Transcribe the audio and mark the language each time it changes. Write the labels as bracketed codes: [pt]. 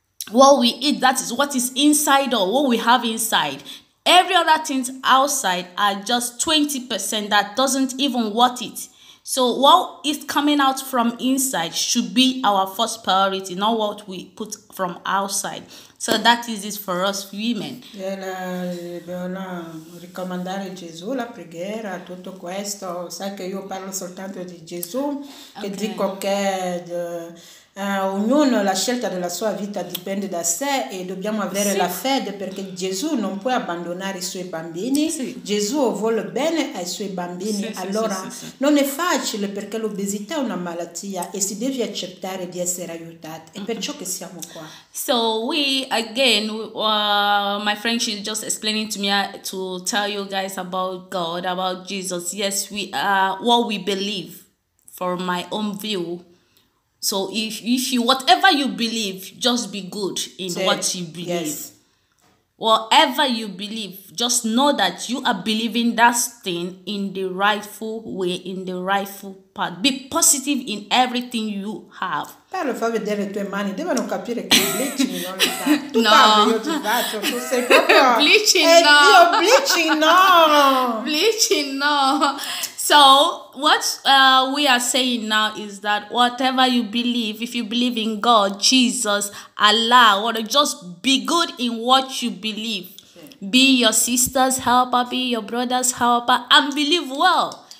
[en] What we eat, that is what is inside or what we have inside. Every other things outside are just 20% that doesn't even worth it. So what is coming out from inside should be our first priority, not what we put from outside. So that is it for us women. [it] Dobbiamo ricomandare Gesù, la preghiera, tutto questo. Sai che io parlo soltanto di Gesù, che dico che ognuno la scelta della sua vita dipende da sé e dobbiamo avere la fede, perché Gesù non può abbandonare i suoi bambini. Sì. Gesù vuole bene ai suoi bambini. Allora non è facile, perché l'obesità è una malattia e si deve accettare di essere aiutati. È perciò che siamo qua. [en] So we again, my friend, she's just explaining to me to tell you guys about God, about Jesus. Yes, we are what we believe, from my own view. So if you, whatever you believe, just be good in what you believe. Yes. Whatever you believe, just know that you are believing that thing in the rightful way, in the rightful path. Be positive in everything you have. [it] Parlo, fa vedere le tue mani, devono capire che bleaching non lo fa. Tu parli, io ti faccio, tu sei proprio... Bleaching, no. Dio, bleaching, no. Bleaching, no. [en] So what we are saying now is that whatever you believe, if you believe in God, Jesus, Allah, or just be good in what you believe. Be your sister's helper, be your brother's helper, and believe well.